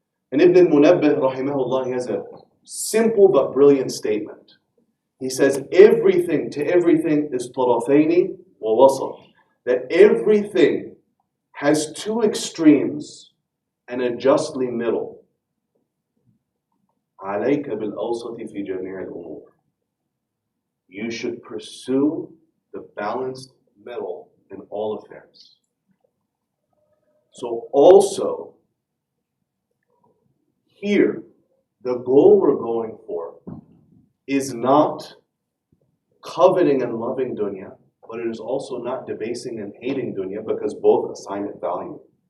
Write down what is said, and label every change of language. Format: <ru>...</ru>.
<en>And Ibn al-Munabbih, rahimahullah, he has a simple but brilliant statement. He says, everything is</en> <ar>tarafaini wa wasat.</ar> <en>That everything has two extremes and a justly middle.</en> <ar>عليك بالأوسط في جميع الأمور.</ar> <en>You should pursue the balanced middle in all affairs. So also, here, the goal we're going for is not coveting and loving dunya, but it is also not debasing and hating dunya, because both assign it value.</en>